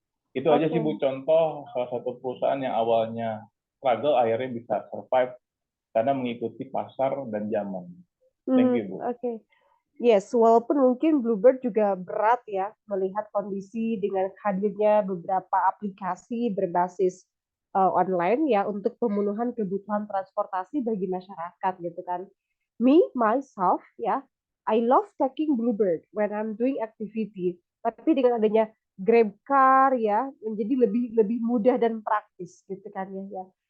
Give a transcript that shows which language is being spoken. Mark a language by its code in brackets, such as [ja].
[id] Itu aja sih Bu, contoh salah satu perusahaan yang awalnya struggle akhirnya bisa survive karena mengikuti pasar dan zaman. [en] Thank you Bu. [id] Yes, walaupun mungkin Bluebird juga berat ya melihat kondisi dengan hadirnya beberapa aplikasi berbasis online ya untuk pemenuhan kebutuhan transportasi bagi masyarakat gitu kan. [en] Me, myself ya, I love taking Bluebird when I'm doing activity. [id] Tapi dengan adanya GrabCar ya menjadi lebih mudah dan praktis gitu kan ya.